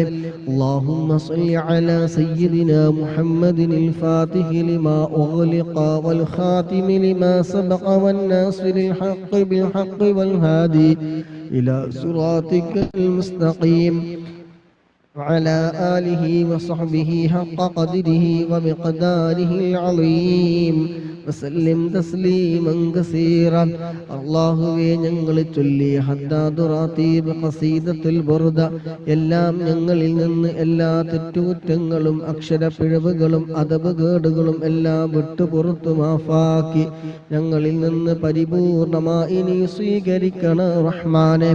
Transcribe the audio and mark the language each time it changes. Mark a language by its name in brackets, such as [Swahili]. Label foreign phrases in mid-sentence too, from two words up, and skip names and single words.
[Arabic] اللهم صل على سيدنا محمد الفاتح لما أغلق والخاتم لما سبق والناصر الحق بالحق والهادي إلى صراطك المستقيم وعلى آله وصحبه حق قدره ومقداره العظيم وسلم تسليما كثيرا. [Malayalam] അല്ലാഹുവേ, ഞങ്ങൾ ചൊല്ലിയ ഹദ്ദാദ് റാത്തീബ് ഖസീദത്തുൽ ബുർദ എല്ലാം ഞങ്ങളിൽ നിന്ന് എല്ലാ തെറ്റുകുറ്റങ്ങളും അക്ഷരപ്പിഴവുകളും അദബുകേടുകളും എല്ലാം വിട്ടുപുറത്തു മാഫാക്കി ഞങ്ങളിൽ നിന്ന് പരിപൂർണമായി നീ സ്വീകരിക്കണ റഹ്മാനെ.